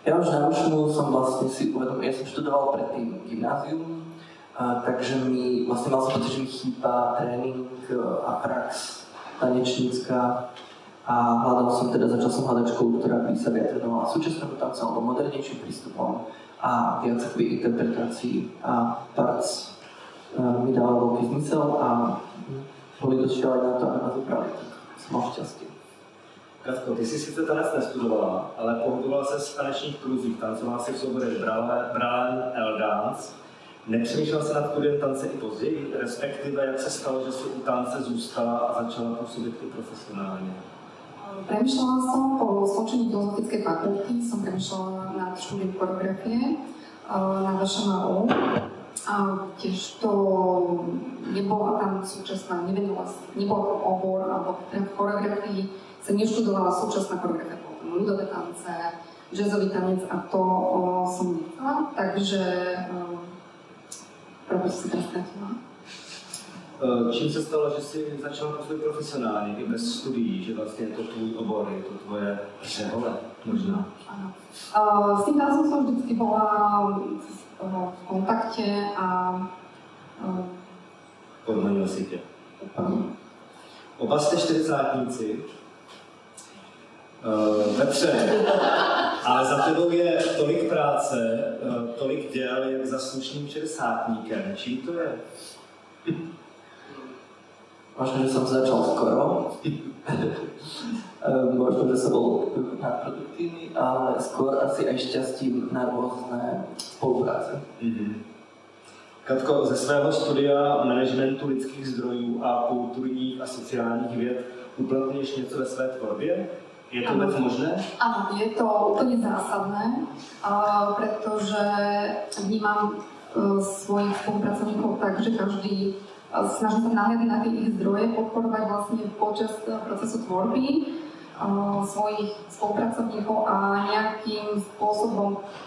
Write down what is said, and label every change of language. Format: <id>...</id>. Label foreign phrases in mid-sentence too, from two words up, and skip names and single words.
<sk>Ja už na Rušmu som vlastne si uvedomil, ja som študoval predtým gymnázium, takže mi vlastne mal som pocit, že mi chýba tréning a prax tanečnícka a začal som hľadať školu, ktorá by sa viac venovala súčasnému tancu alebo modernejším prístupom a viac akoby interpretácií a parc mi dával veľký zmysel a boli dosť šialené na to, aby ma vybrali, tak som mal šťastie.</sk> <cs>Katko, ty jsi sice tanec nestudovala, ale pohybovala se v tanečních kruzích, tancovala si v souborech Bralen, L-Dance. Nepřemýšlela se nad studiem tance i později, respektive jak se stalo, že si u tance zůstala a začala působit i profesionálně?</cs> <sk>Premýšľala som po skončení filozofickej fakulty, som premýšľala nad štúdiom choreografie na VŠMU. Tiež to nebola tam súčasná, nebol to obor, alebo v choreografii sa neštudovala súčasná choreografia, potom ľudové tance, jazzový tanec a to som nechcela, takže proto si tam stratila. Čím se stalo, že jsi začala působit profesionálně, i bez studií, že vlastně je to tvůj obor, je to tvoje přehole možná? Áno. S tým tancom som vždycky bola v kontakte a</sk> <cs>podmanil si tě. Oba jste čtyřicátníci. Petře, ale za tebou je tolik práce, tolik děl, jak za slušným šedesátníkem. Čím to je?</cs> <sk>Možno, že som začal skoro. Možno, že som bol nadproduktívny, ale skôr asi aj šťastím na rôzne spolupráce.</sk> <cs>Katko, ze svého studia managementu lidských zdrojů a kulturních a sociálních věd uplatňuješ něco ve své tvorbě?</cs> <sk>Je to vôbec možné? Áno, je to úplne zásadné, pretože vnímam svojich spolupracovníkov tak, že každý snaží sa nahliadať na tie ich zdroje, podporovať vlastne počas procesu tvorby svojich spolupracovníkov a nejakým spôsobom</sk>